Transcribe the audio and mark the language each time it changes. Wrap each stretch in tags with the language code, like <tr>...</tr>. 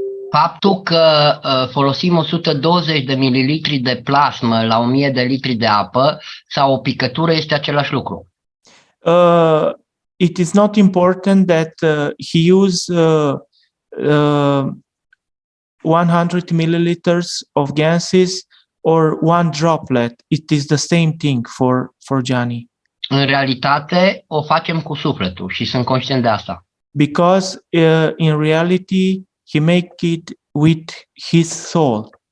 <ro>Faptul că folosim 120 de mililitri de plasmă la 1000 de litri de apă sau o picătură este același lucru.</ro> <en>It is not important that he use 100 milliliters of gases or one droplet. It is the same thing for Gianni.</en> <ro>În realitate o facem cu sufletul și sunt conștient de asta.</ro> <en>Because in reality he make it with his soul.</en>